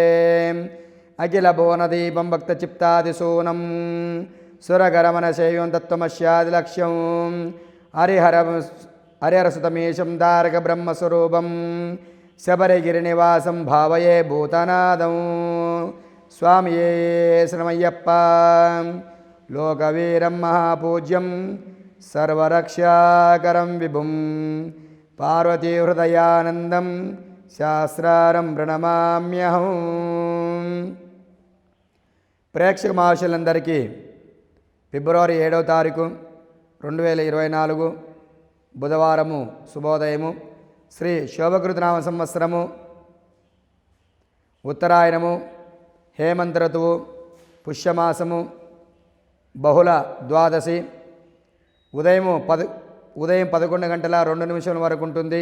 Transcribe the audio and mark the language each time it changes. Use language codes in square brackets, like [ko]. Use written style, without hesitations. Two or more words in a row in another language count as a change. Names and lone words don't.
[sa] अखिलभुवनदीपं भक्तचित्तादिसूनं सुरगरमनसेव्यं तत्त्वमस्यादिलक्ष्यं हरिहरसुतमीशं तारकब्रह्मस्वरूपं शबरिगिरिनिवासं भावये भूतनादं। [ml] സ്വാമിയേ ശരണമയ്യപ്പാ। लोकवीरं महापूज्यं सर्वरक्षाकरं विभुं पार्वतीहृदयानन्दं शास्त्रारं प्रणमाम्यहं। [te] ప్రేక్షక మహాశయులందరికీ ఫిబ్రవరి 7వ తారీఖు 2024 బుధవారము శుభోదయము. శ్రీ శోభకృతనామ సంవత్సరము ఉత్తరాయణము హేమంత ఋతువు పుష్యమాసము బహుళ ద్వాదశి ఉదయం 11 గంటల 2 నిమిషముల వరకు ఉంటుంది.